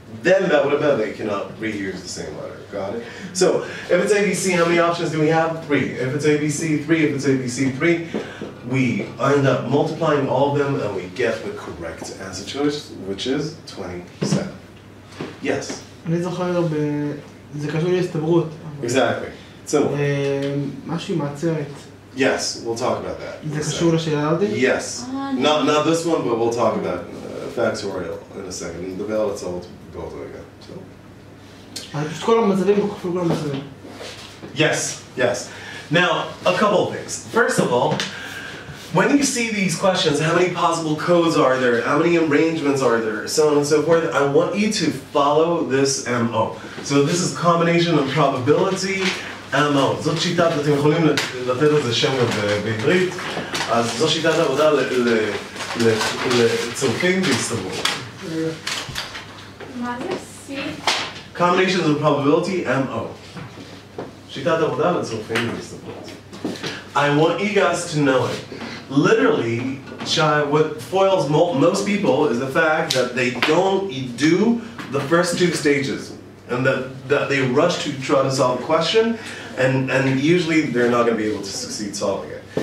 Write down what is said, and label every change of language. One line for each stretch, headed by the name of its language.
English: Then that would have meant they cannot reuse the same letter. Got it? So if it's ABC, how many options do we have? 3. If it's ABC, 3. If it's ABC, 3. We end up multiplying all of them and we get the correct answer choice, which is 27. Yes?
Hebrew: אני זוכר זה קשור להסתברות.
English: Exactly. So,
Hebrew: משהו עם העצרת.
English: yes, we'll talk about that.
Hebrew: זה קשור לשאלה הזאת?
English: Yes. Not this one, but we'll talk about factorial in a second. The bell itself will go through again. So.
Hebrew: פשוט כל המצבים הוא כפול כל המצבים.
English: Yes, yes. Now, a couple of things. First of all, when you see these questions, how many possible codes are there, how many arrangements are there, so on and so forth, I want you to follow this MO. So this is combination of probability, MO.
Hebrew: זאת שיטת, אתם יכולים לתת לזה שם בעברית, אז זו שיטת עבודה לצורפים והסתברות. מה זה C?
English: Combinations of probability, MO.
Hebrew: שיטת עבודה לצורפים והסתברות.
English: I want you guys to know it. Literally, Shai, what foils most people is the fact that they don't do the first 2 stages, and that they rush to try to solve a question, and usually they're not going to be able to succeed solving it.